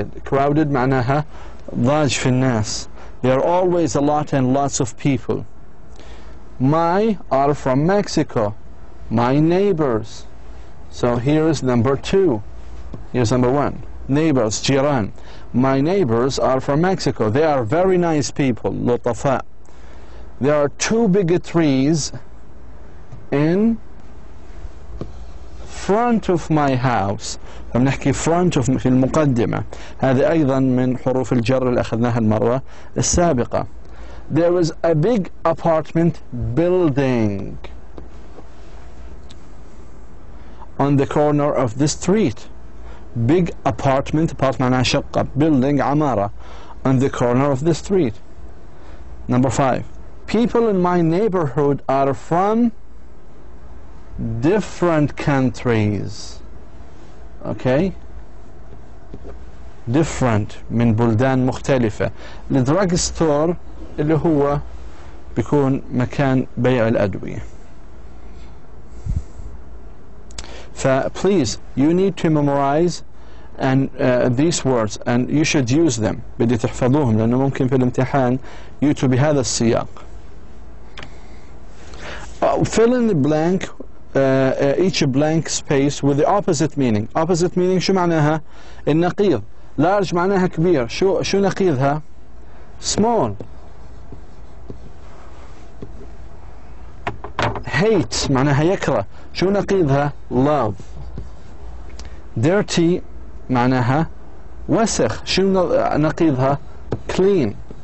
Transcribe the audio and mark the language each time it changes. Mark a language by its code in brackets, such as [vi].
[ar] Crowded معناها ضاج في الناس. [en] There are always a lot and lots of people. My are from Mexico. My neighbors. So here is number 2. Here's number 1. Neighbors, [ar] جيران. [en] My neighbors are from Mexico. They are very nice people. [ar] لطفاء. [en] There are 2 big trees in front of my house. [ar] فبنحكي [en] front of [ar] في المقدمة. هذه أيضا من حروف الجر اللي أخذناها المرة السابقة. [en] There is a big apartment building on the corner of the street. Big apartment [ar] معناها شقة. [en] Building [ar] عمارة [en] on the corner of the street. Number 5. People in my neighborhood are from different countries. Okay? [ar] Different من بلدان مختلفة. الدراج ستور اللي هو بيكون مكان بيع الأدوية. [en] Please, you need to memorize and these words and you should use them. [ar] بدي تحفظوهم لأنه ممكن في الامتحان يأتوا بهذا السياق. [en] Fill in the blank each blank space with the opposite meaning. [ar] Opposite meaning شو معناها؟ النقيض. Large معناها كبير. شو نقيضها؟ Small. Hate معناها يكره. شو نقيضها؟ Love. Dirty معناها وسخ. شو نقيضها؟ Clean.